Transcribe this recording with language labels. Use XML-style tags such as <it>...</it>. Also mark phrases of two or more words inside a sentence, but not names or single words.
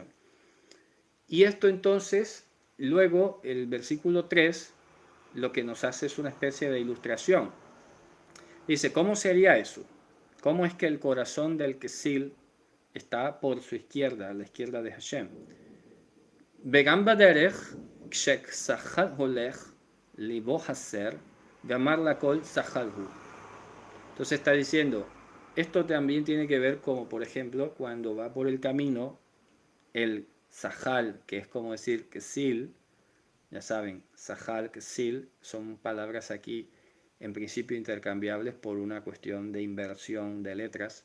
<es>Y esto entonces, luego el versículo 3, lo que nos hace es una especie de ilustración. Dice, ¿cómo sería eso? ¿Cómo es que el corazón del Kesil está por su izquierda, a la izquierda de Hashem?</es> <he>וגם בדרך כשסכל הולך לבו חסר ואמר לכל סכל הוא.</he> <es>Entonces está diciendo, esto también tiene que ver como, por ejemplo, cuando va por el camino, el sahal, que es como decir Kesil, ya saben, sahal, Kesil, son palabras aquí en principio intercambiables por una cuestión de inversión de letras.</es>